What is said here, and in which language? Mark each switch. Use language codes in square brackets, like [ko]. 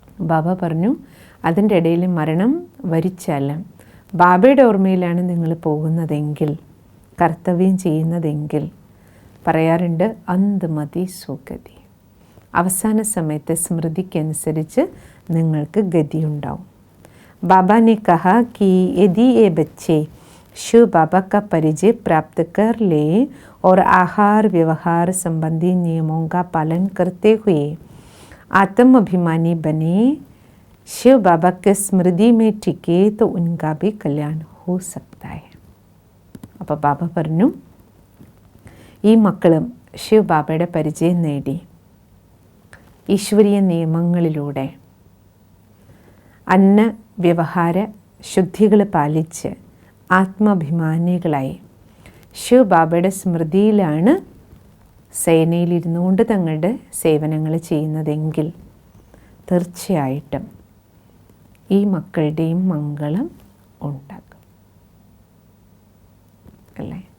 [ml] ബാബ പറഞ്ഞു, അതിൻ്റെ ഇടയിൽ മരണം വരിച്ചാലും ബാബയുടെ ഓർമ്മയിലാണ് നിങ്ങൾ പോകുന്നതെങ്കിൽ, കർത്തവ്യം ചെയ്യുന്നതെങ്കിൽ, പറയാറുണ്ട് അന്ത് മതി സുഗതി. അവസാന സമയത്തെ സ്മൃതിക്കനുസരിച്ച് നിങ്ങൾക്ക് ഗതിയുണ്ടാവും. [hi] ബാബ ने कहा कि यदि ये बच्चे शिव बाबा का परिचय प्राप्त कर ले और आहार व्यवहार संबंधी नियमों का पालन करते हुए आत्म अभिमानी बने, शिव बाबा के स्मृति में टिके तो उनका भी कल्याण हो सकता है. [ml] അപ്പോൾ ബാബ പറഞ്ഞു, ഈ മക്കളും ശിവ് ബാബയുടെ പരിചയം നേടി ഈശ്വരീയ നിയമങ്ങളിലൂടെ അന്ന വ്യവഹാര ശുദ്ധികൾ പാലിച്ച് ആത്മാഭിമാനികളായി ശിവ് ബാബയുടെ സ്മൃതിയിലാണ് സേനയിലിരുന്നുകൊണ്ട് തങ്ങളുടെ സേവനങ്ങൾ ചെയ്യുന്നതെങ്കിൽ തീർച്ചയായിട്ടും ഈ മക്കളുടെയും മംഗളം ഉണ്ടാകും അല്ലേ.